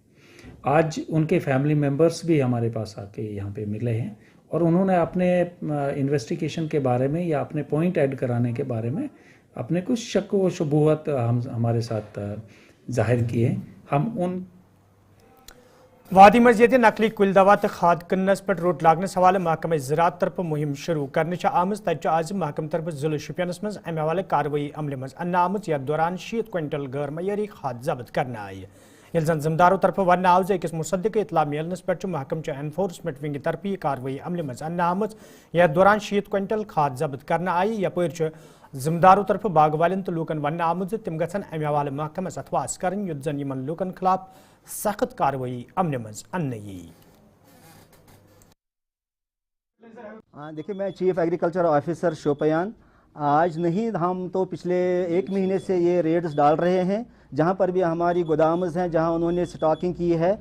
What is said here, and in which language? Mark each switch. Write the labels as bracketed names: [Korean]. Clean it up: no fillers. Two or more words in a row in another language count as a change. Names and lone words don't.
[Urdu] آج ان کے [English] family members [Urdu] بھی ہمارے پاس آ کے یہاں پہ ملے ہیں, اور انہوں نے اپنے انویسٹیگیشن کے بارے میں یا اپنے [English] point add [Urdu] کرانے کے بارے میں اپنے کچھ شک و شبہات ہمارے ساتھ ظاہر کیے. ہم ان [Kashmiri] وادی مزید نقلی کل دوا تو کھاد کنس پہ روٹ لاگنس حوالہ محکمہ زراعت طرف مہم شروع کرنے آمز تج آز محکمہ طرف ضلع شپینس مز امہ حوالہ کاروی عمل مز انہ آمت یتھ دوران 60 کوئنٹل غیر معیاری کھاد ضبط کرنے آئی یل زن ذمداروں طرف ون آو أکس مصدق اطلاع ملنس پہ محکمہ [English] enforcement wing [Kashmiri] طرف یہ کاروی عمل مز انہ آمت یتھ دوران 60 کوئنٹل کھاد ضبط کرنے آئی یپر ذمداروں طرف باغ والن تو لوکن ون آمت تم گھن امہ حوالہ محکمس اتواس کریں یتھ زن یمن لوکن خلاف سخت کاروائی عمل مز ان [Urdu] دیکھیے میں [English] chief agriculture officer [Urdu] شوپیان آج نہیں ہم تو پچھلے 1 مہینے سے یہ ریڈز ڈال رہے ہیں جہاں پر بھی ہماری گودامز ہیں جہاں انہوں نے سٹاکنگ کی ہے